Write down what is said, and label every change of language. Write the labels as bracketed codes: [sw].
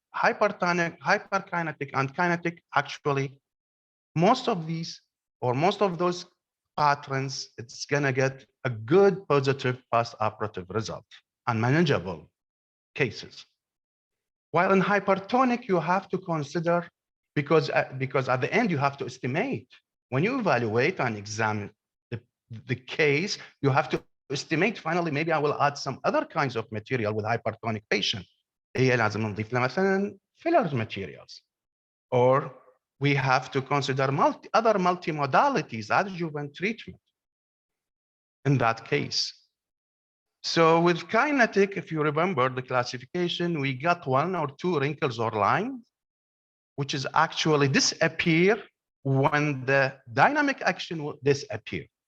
[en] hyperkinetic and kinetic, actually, most of these or most of those patterns, it's gonna get a good positive post-operative result and manageable cases. While in hypertonic, you have to consider, because at the end you have to estimate. When you evaluate and examine the case, you have to estimate, finally, maybe I will add some other kinds of material with hypertonic patient. [ar] هي لازم نضيف لها مثلا filler materials. [en] Or we have to consider other multimodalities, adjuvant treatment in that case. So with kinetic, if you remember the classification, we got 1 or 2 wrinkles or lines, which is actually disappear when the dynamic action will disappear.